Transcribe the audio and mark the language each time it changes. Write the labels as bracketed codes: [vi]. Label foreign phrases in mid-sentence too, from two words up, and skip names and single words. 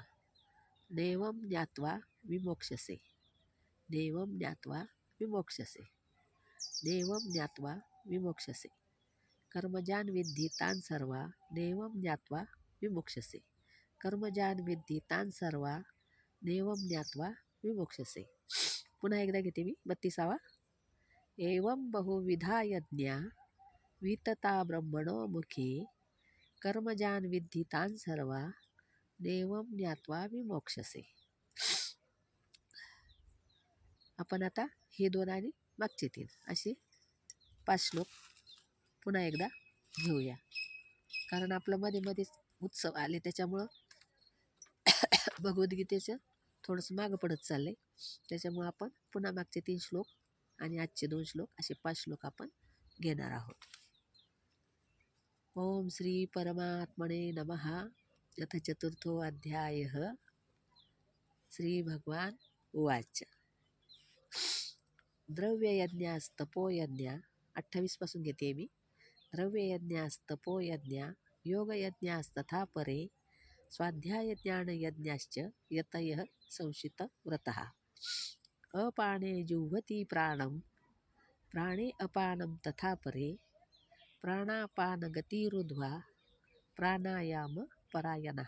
[sa] नैवं ज्ञात्वा विमोक्ष्यसे. कर्मजान् विद्धि तान् सर्वा. नैवं ज्ञात्वा विमोक्ष्यसे. कर्मजान् विद्धि तान् सर्वा. नैवं ज्ञात्वा विमोक्ष्यसे. [mr] पुन्हा एकदा घेते मी 32वा. [sa] एवं बहुविधा यज्ञा वितता ब्रह्मणो मुखे. कर्मजान् विद्धि तान् सर्वा. नैवं ज्ञात्वा विमोक्ष्यसे. [mr] आपण आता हे 2 आणि मागचे 3 असे 5 श्लोक पुन्हा एकदा घेऊया. कारण आपलं मध्ये मध्येच उत्सव आले, त्याच्यामुळं भगवद्गीतेचं थोडंसं मागं पडत चाललंय. त्याच्यामुळं आपण पुन्हा मागचे 3 श्लोक आणि आजचे 2 श्लोक असे 5 श्लोक आपण घेणार आहोत. [sa] ओम श्री परमात्मने नमः. अथ चतुर्थो अध्यायः. श्री भगवान उवाच. द्रव्ययज्ञास्तपोयज्ञा [mr] 28 पासून घेते मी. [sa] द्रव्ययज्ञास्तपोयज्ञा योगयज्ञास्तथा परे स्वाध्यायज्ञानयज्ञाश्च यतयः संशितव्रतः. अपाने जुह्वति प्राणं प्राणे अपानं तथा परे प्राणापानगतिरुद्ध्वा प्राणायामपरायणः.